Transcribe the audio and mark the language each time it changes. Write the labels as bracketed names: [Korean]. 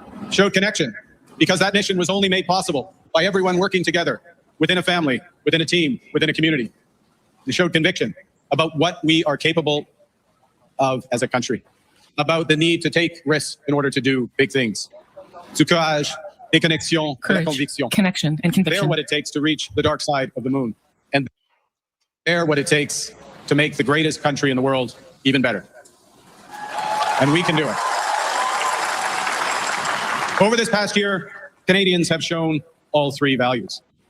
[English] Showed connection, because that mission was only made possible by everyone working together within a family, within a team, within a community. He showed conviction about what we are capable of as a country, about the need to take risks in order to do big things. [French] Du courage, et connexion, et la conviction. [English] Connection, and conviction. They're what it takes to reach the dark side of the moon. And they're what it takes to make the greatest country in the world even better. And we can do it. Over this past year, Canadians have shown all three values.